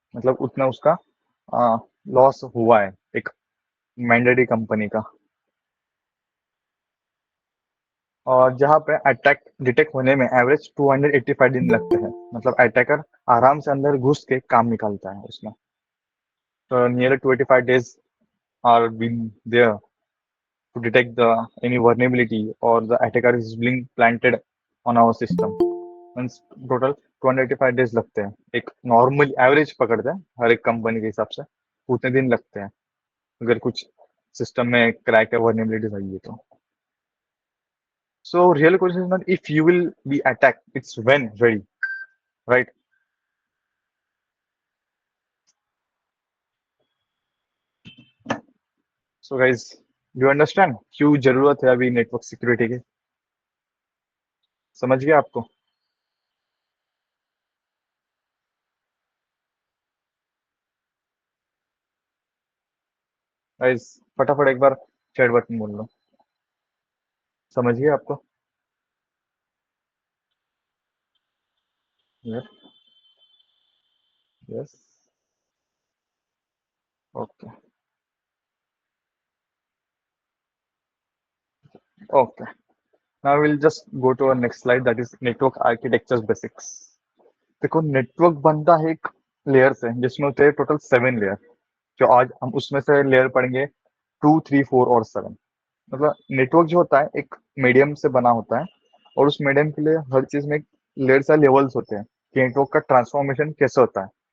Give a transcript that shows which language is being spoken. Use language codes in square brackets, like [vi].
[hi] मतलब उतना उसका लॉस हुआ है एक मैंडेटरी कंपनी का। और जहाँ पे अटैक डिटेक्ट होने में एवरेज 285 दिन लगते हैं। मतलब अटैकर आराम से अंदर घुस के काम निकालता है उसमें। [en] तो nearly 285 days are been there to detect the any vulnerability or the attacker is being planted on our system. [hi] Means total 285 days लगते हैं, एक नॉर्मल एवरेज पकड़ते हैं हर एक कंपनी के हिसाब से, उतने दिन लगते हैं अगर कुछ सिस्टम में क्रैक या वर्नेबिलिटीज आई है तो। [en] So real question is not if you will be attack, it's when ready, right? So guys, do understand [hi] क्यों जरूरत है अभी नेटवर्क सिक्योरिटी की? समझ गया आपको? गाइज फटाफट एक बार चैट बटन बोल लो, समझ गया आपको? [en] Yes, yes, okay, okay. Now we'll just go to our next slide, that is network architectures basics. [hi] देखो नेटवर्क बनता है एक लेयर से जिसमें होते हैं टोटल 7 लेयर। जो आज हम उसमें से लेयर पढ़ेंगे 2, 3, 4 और 7। मतलब नेटवर्क जो होता है एक मीडियम से बना होता है, और उस मीडियम के लिए हर चीज में लेयर से लेवल्स होते हैं कि नेटवर्क का ट्रांसफॉर्मेशन कैसे होता है।